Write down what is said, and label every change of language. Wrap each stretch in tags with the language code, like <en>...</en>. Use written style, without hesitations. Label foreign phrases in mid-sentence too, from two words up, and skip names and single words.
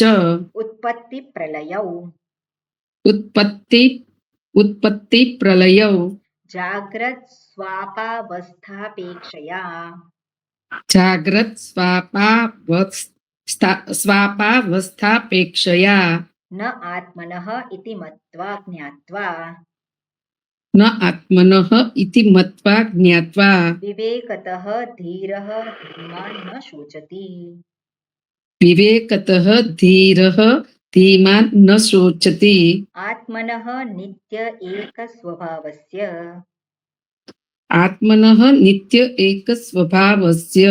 <sa>ઉત્પત્તિ પ્રલયૌ ઉત્પત્તિ પ્રલયૌ જાગ્રત સ્વાપાવસ્થાપેક્ષયા જાગ્રત સ્વાપાવસ્થાપેક્ષયા ન આત્મનઃ ઇતિ મત્વા જ્ઞાત્વા ન આત્મનઃ ઇતિ મત્વા જ્ઞાત્વા વિવેકતઃ ધીરઃ ધીમાન ન શોચતિ વિવેકતઃ ધીરઃ ધીમાન ન શોચતિ આત્મનઃ નિત્ય એક સ્વભાવસ્ય આત્મનઃ નિત્ય એક સ્વભાવસ્ય</sa>